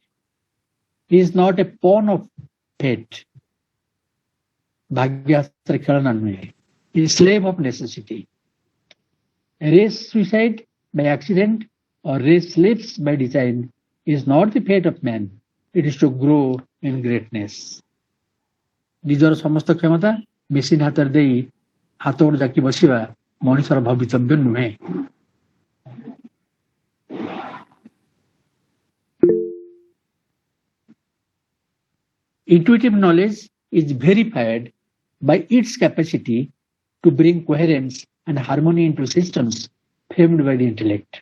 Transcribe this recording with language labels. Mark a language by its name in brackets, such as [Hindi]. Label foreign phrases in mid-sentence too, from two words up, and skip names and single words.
[English] He is not a pawn of fate. [Odia] ଭାଗ୍ୟର ଖେଳନା ନୁହେଁ. [English] He is a slave of necessity. A race suicide by accident or race slaves by design is not the fate of man. It is to grow in greatness. [Odia] ନିଜର ସମସ୍ତ କ୍ଷମତା ମେସିନ୍ ହାତରେ ଦେଇ ହାତ ଗୋଡ଼ ଜାକି ବସିବା ମଣିଷର ଭବିତବ୍ୟ ନୁହେଁ. [English] Intuitive knowledge is verified by its capacity to bring coherence and harmony into systems framed by the intellect.